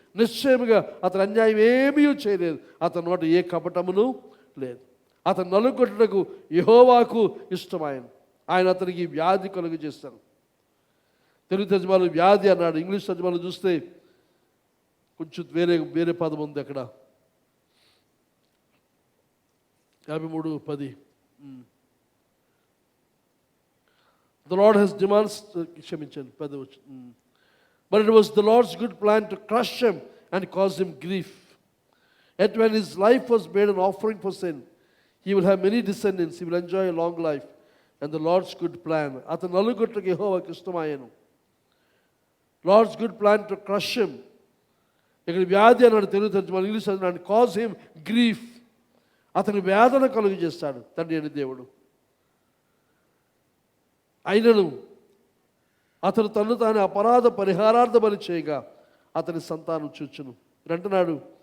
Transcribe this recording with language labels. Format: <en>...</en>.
<te>నిశ్చయముగా అతను అన్యాయం ఏమీ చేయలేదు. అతని నోట ఏ కపటమును లేదు. అతను నలుగొట్టుటకు యెహోవాకు ఇష్టమాయను. ఆయన అతనికి వ్యాధి కలుగజేశాను. తెలుగు తర్జుమాలో వ్యాధి అన్నాడు, ఇంగ్లీష్ తర్జుమాలో చూస్తే కొంచెం వేరే పదం ఉంది అక్కడ.</te> <en>53:10 The Lord has demands,</en> <te>క్షమించండి,</te> <en>10 But it was the Lord's good plan to crush him and cause him grief. Yet when his life was made an offering for sin, he will have many descendants, he will enjoy a long life. And the Lord's good plan,</en> <te>అతను నలుగుట్లకి యెహోవాకు ఇష్టమాయెను.</te> <en>Lord's good plan to crush him.</en> <te>ఇక్కడ వ్యాధి అన్నాడు తెలుగు తర్జుమా, English అన్నాడు</te> <en>Cause him grief.</en> <te>అతని వేదన కలుగు చేస్తాడు తండ్రి అని దేవుడు. అయినను అతను తను తాను అపరాధ పరిహారార్థ బలి చేయగా అతని సంతానం చూచును అంటున్నాడు.</te>